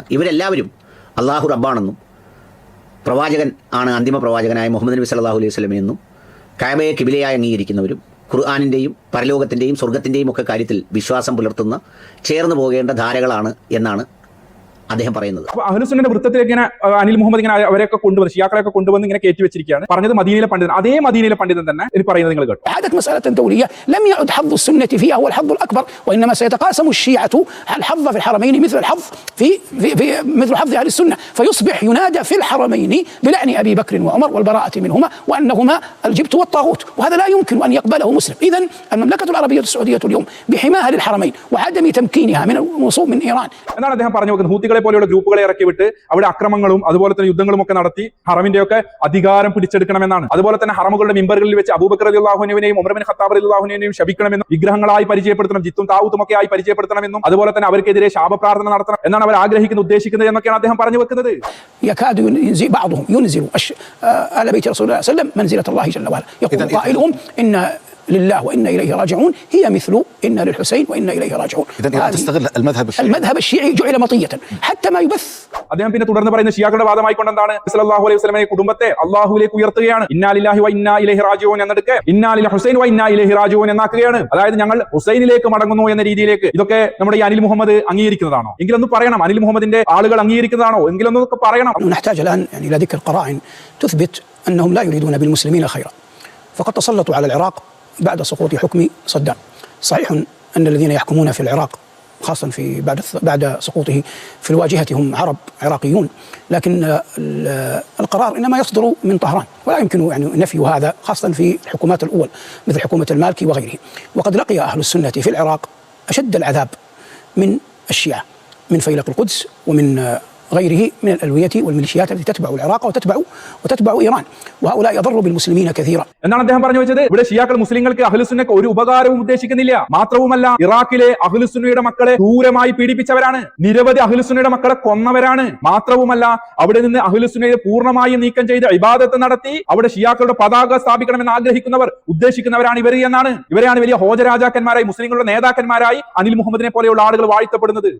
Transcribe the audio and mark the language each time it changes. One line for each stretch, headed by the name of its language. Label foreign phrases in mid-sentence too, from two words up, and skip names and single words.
Malayalam: ഇവരെല്ലാവരും അള്ളാഹു റബ്ബാണെന്നും പ്രവാചകൻ ആണ് അന്തിമ പ്രവാചകനായ മുഹമ്മദ് നബി
Arabic: صلى الله عليه وسلم
Malayalam: എന്നും കഅബയെ കിബിലയായി അംഗീകരിക്കുന്നവരും ഖുർആനിൻ്റെയും പരലോകത്തിൻ്റെയും സ്വർഗത്തിൻ്റെയും ഒക്കെ കാര്യത്തിൽ വിശ്വാസം പുലർത്തുന്ന, ചേർന്ന് പോകേണ്ട ധാരകളാണ് എന്നാണ് അദ്ദേഹം പറയുന്നത്. അഹ്ലുസുന്നയുടെ വൃത്തത്തിലേക്ക് ഇങ്ങനെ അനിൽ മുഹമ്മദ് ഇങ്ങനെ അവരെയൊക്കെ കൊണ്ടുവന്ന്, ഷിയാക്കളെയൊക്കെ കൊണ്ടുവന്ന് ഇങ്ങനെ കയറ്റി വെച്ചിരിക്കുകയാണ്. പറഞ്ഞത് മദീനയിലെ പണ്ഡിതൻ, അതേ മദീനയിലെ പണ്ഡിതൻ തന്നെ ഇനി പറയുന്നത് നിങ്ങൾ കേട്ടോ.
Arabic: مسألة دولية لم يعد حظ السنة فيها هو الحظ الأكبر، وإنما سيتقاسم الشيعة الحظ في الحرمين مثل الحظ في مثل حظ أهل السنة، فيصبح ينادى في الحرمين بلعن أبي بكر وعمر والبراءة منهما وأنهما الجبت والطاغوت، وهذا لا يمكن أن يقبله مسلم. إذن المملكة العربية السعودية اليوم بحماها للحرمين وعدم تمكينها من الوصول من إيران.
Malayalam: എന്നാണ് അദ്ദേഹം പറഞ്ഞു വെക്കുന്നത്. ഹൂത്തികളെ പോലെയുള്ള ഗ്രൂപ്പുകളെ ഇറക്കി വിട്ട് അവിടെ അക്രമങ്ങളും അതുപോലെ തന്നെ യുദ്ധങ്ങളും ഒക്കെ നടത്തി ഹറമിന്റെ ഒക്കെ അധികാരം പിടിച്ചെടുക്കണമെന്നാണ്. അതുപോലെ തന്നെ ഹറമുകളുടെ മിമ്പറുകളിൽ വെച്ച് അബൂബക്കർ
Arabic: رضي الله عنه
Malayalam: ഉമർ ബിൻ ഖത്താബ്
Arabic: رضي الله عنه
Malayalam: ശപിക്കണമെന്നും വിഗ്രഹങ്ങളായി പരിചയപ്പെടുത്തണം, ജിത്തും താവൂത്തും ഒക്കെ ആയി പരിചയപ്പെടുത്തണമെന്നും അതുപോലെ തന്നെ അവർക്കെതിരെ ശാപപ്രാർത്ഥന നടത്തണം എന്നാണ് അവർ ആഗ്രഹിക്കുന്നത്, ഉദ്ദേശിക്കുന്നത് എന്നൊക്കെയാണ് അദ്ദേഹം പറഞ്ഞു വെക്കുന്നത്.
Arabic: يكاد بعضهم ينزل آل بيت رسول الله صلى الله عليه وسلم منزلة الله جل وعلا، يقول قائلهم إن لله وإنا إليه راجعون هي مثل إن للحسين وإنا إليه راجعون. إذن تستغل المذهب الشيعي جعل مطية حتى ما يبث.
Malayalam: അദ്ദേഹം പിന്നെ തുടർന്ന് പറയുന്ന ഷിയാക്കളുടെ വാദമായിക്കൊണ്ട് എന്താണ്?
Arabic: صلى الله عليه وسلم
Malayalam: കുടുംബത്തെ അല്ലാഹുവിലേക്ക് ഉയർത്തുകയാണ്.
Arabic: إنا لله وإنا إليه راجعون എന്നെടുക്കെ إنا للحسين وإنا إليه راجعون എന്നാക്കുകയാണ്.
Malayalam: അതായത് ഞങ്ങൾ ഹുസൈനിലേക്ക് മടങ്ങുന്നു എന്ന രീതിയിലേക്ക്. ഇതൊക്കെ നമ്മുടെ ഈ അനിൽ മുഹമ്മദ് അംഗീകരിക്കുന്നതാണോ? എങ്കിലൊന്ന് പറയണം. അനിൽ മുഹമ്മദിന്റെ ആളുകൾ അംഗീകരിക്കുന്നതാണോ? എങ്കിലൊന്നൊക്കെ പറയണം.
Arabic: نحتاج الآن يعني إلى ذكر قرائن تثبت أنهم لا يريدون بالمسلمين خيرا، فقد تسلطوا على العراق بعد سقوط حكم صدام. صحيح أن الذين يحكمون في العراق خاصة في بعد سقوطه في الواجهة هم عرب عراقيون، لكن القرار إنما يصدر من طهران ولا يمكن يعني نفي هذا، خاصة في الحكومات الأول مثل حكومة المالكي وغيره. وقد لقي أهل السنة في العراق أشد العذاب من الشيعة من فيلق القدس ومن غيره من الألوية والميليشيات التي تتبع العراق وتتبع إيران، وهؤلاء يضروا بالمسلمين كثيرا.
Malayalam: എന്നാണ് അദ്ദേഹം പറഞ്ഞു വെച്ചത്. ഇവിടെ ഷിയാക്കൾ മുസ്ലിങ്ങൾക്ക് അഹ്ലുസുന്നക്ക് ഒരു ഉപകാരവും ഉദ്ദേശിക്കുന്നില്ല. മാത്രവുമല്ല, ഇറാഖിലെ അഹ്ലുസുന്നയുടെ മക്കളെ ക്രൂരമായി പീഡിപ്പിച്ചവരാണ്, നിരവധി അഹ്ലുസുന്നയുടെ മക്കളെ കൊന്നവരാണ്. മാത്രവുമല്ല, അവിടെ നിന്ന് അഹ്ലുസുന്നയെ പൂർണ്ണമായും നീക്കം ചെയ്ത് ഇബാദത്ത് നടത്തി അവിടെ ഷിയാക്കളുടെ പതാക സ്ഥാപിക്കണമെന്ന് ആഗ്രഹിക്കുന്നവർ, ഉദ്ദേശിക്കുന്നവരാണ് ഇവരെയാണ് വലിയ ഹോജരാജാക്കന്മാരായി, മുസ്ലിങ്ങളുടെ നേതാക്കന്മാരായി അനിൽ മുഹമ്മദിനെ പോലെയുള്ള ആളുകൾ വാഴ്ത്തപ്പെടുന്നത്.